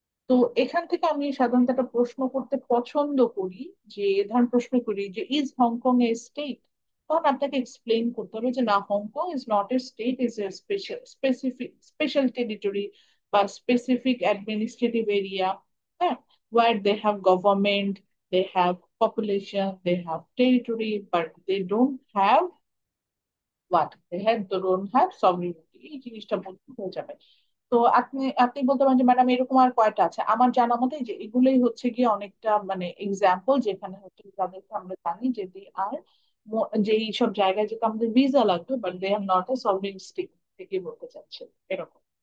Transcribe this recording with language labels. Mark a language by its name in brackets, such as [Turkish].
[Bangla] তো এখান থেকে আমি সাধারণত একটা প্রশ্ন করতে পছন্দ করি, যে ধর প্রশ্ন করি যে [English] is Hong Kong a state, [Bangla] তখন আপনাকে এক্সপ্লেইন করতে হবে যে না, [English] Hong Kong is not a state, is a special territory [Bangla] বা [English] Specific administrative area. হ্যাঁ, where they have government, they have population, they have territory, but they don't have what? They don't have sovereignty। [Bangla] এই জিনিসটা বলতে হয়ে যাবে। তো আপনি আপনি বলতে পারেন যে ম্যাডাম এরকম আর কয়টা আছে, আমার জানা মতে যে এগুলোই হচ্ছে গিয়ে অনেকটা মানে এক্সাম্পল, যেখানে হচ্ছে যাদেরকে আমরা জানি যে দে আর, যে এইসব জায়গায় যেটা আমাদের ভিসা লাগবে, [English] but they are not a sovereign state [Bangla] থেকে বলতে চাচ্ছে এরকম।